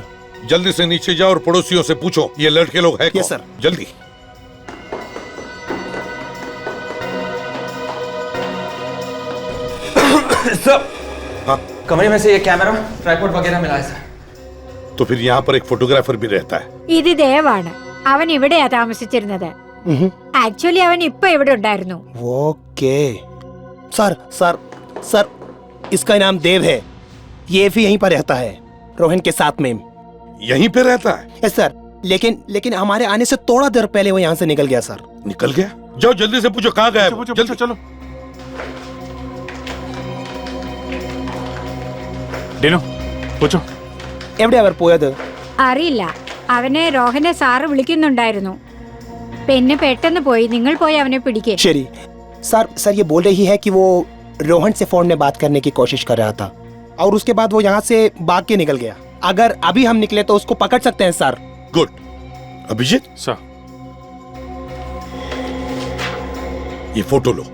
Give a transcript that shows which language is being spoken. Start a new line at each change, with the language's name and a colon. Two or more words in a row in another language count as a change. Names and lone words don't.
Hindi: जल्दी से नीचे जाओ और पड़ोसियों से पूछो ये लड़के लोग हैं कौन?
English: yes sir.
Hindi: जल्दी. सर. हाँ. कमरे में से ये
English: camera tripod
Hindi: वगैरह मिला है सर. तो फिर यहाँ पर एक फोटोग्राफर भी रहता है.
Malayalam: ഇത് ദേവാണ്. അവൻ ഇവിടെയാ താമസിച്ചിരുന്നത്. ആക്ച്വലി അവൻ ഇപ്പൊ ഇവിടെ ഉണ്ടായിരുന്നു.
Hindi: ओके. सर सर सर इसका नाम देव है. ये भी यहीं पर रहता है रोहन के साथ में. यहीं पे रहता है?
English: yes sir.
Hindi: लेकिन हमारे आने से थोड़ा देर पहले वो यहाँ से निकल गया सर. निकल गया? जाओ जल्दी से पूछो कहाँ गया. जल्दी चलो. डीनो, पूछो.
Malayalam: എവിടെ അവർ പോയത്? അറിയില്ല. അവനെ രോഹനെ സാറ് വിളിക്കുന്നുണ്ടായിരുന്നു. പെണ്ണ് പെട്ടെന്ന് പോയി നിങ്ങൾ പോയി അവനെ പിടിക്കേ
Hindi: शरी सर ये बोल रही है कि वो रोहन से फोन में बात करने की कोशिश कर रहा था और उसके बाद वो यहाँ से भाग के निकल गया। अगर अभी हम निकले तो उसको पकड़ सकते हैं सर। गुड। अभिजीत सर, ये फोटो लो।